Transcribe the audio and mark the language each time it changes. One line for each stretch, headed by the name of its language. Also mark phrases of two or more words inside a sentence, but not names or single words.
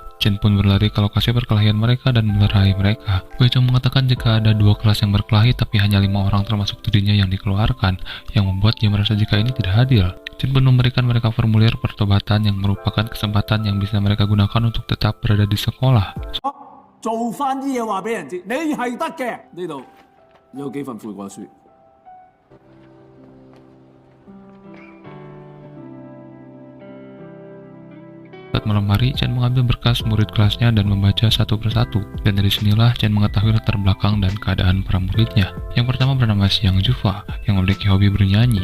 Indonesian: Chen pun berlari ke lokasi perkelahian mereka dan melerai mereka. Wei Chong mengatakan jika ada 2 kelas yang berkelahi tapi hanya 5 orang termasuk dirinya yang dikeluarkan, yang membuat dia merasa jika ini tidak adil. Chen pun memberikan mereka formulir pertobatan yang merupakan kesempatan yang bisa mereka gunakan untuk tetap berada di sekolah.
Cantonese: 做返啲嘢話俾人知，你係得嘅。呢度有幾份悔過書。
Indonesian: Saat malam hari, Chen mengambil berkas murid kelasnya dan membaca satu persatu. Dan dari sinilah Chen mengetahui latar belakang dan keadaan para muridnya. Yang pertama bernama Xiang Jufa, yang memiliki hobi bernyanyi.